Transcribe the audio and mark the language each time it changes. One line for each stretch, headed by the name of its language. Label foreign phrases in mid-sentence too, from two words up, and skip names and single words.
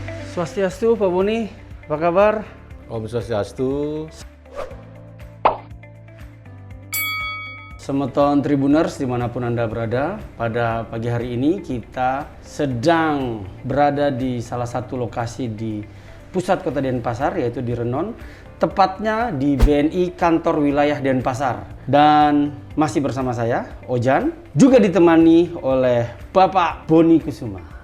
Indonesian: Swastiastu, Pak Boni. Apa kabar?
Sanskrit: Om Swastiastu.
Indonesian: Semeton Tribuners dimanapun Anda berada, pada pagi hari ini kita sedang berada di salah satu lokasi di pusat kota Denpasar, yaitu di Renon, tepatnya di BNI Kantor Wilayah Denpasar. Dan masih bersama saya, Ojan, juga ditemani oleh Bapak Boni Kusuma.